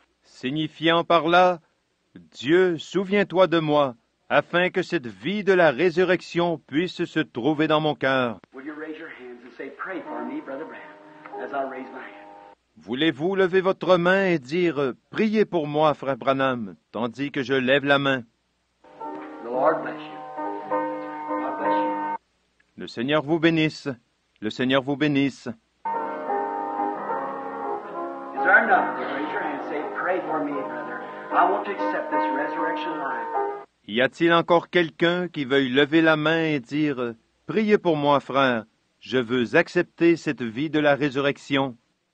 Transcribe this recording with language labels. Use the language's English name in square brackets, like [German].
[French] Signifiant par là, Dieu, souviens-toi de moi, afin que cette vie de la résurrection puisse se trouver dans mon cœur. [English] Will you raise your hands and say, pray for me, Brother Branham, as I raise my hand? [French] Voulez-vous lever votre main et dire « Priez pour moi, frère Branham », tandis que je lève la main? [English] The Lord bless you. God bless you. [French] Le Seigneur vous bénisse. Le Seigneur vous bénisse. [English] Is there enough? Raise your hand and say, pray for me, brother. I want to accept this resurrection life. [French] Y a-t-il encore quelqu'un qui veuille lever la main et dire « Priez pour moi, frère, je veux accepter cette vie de la résurrection ».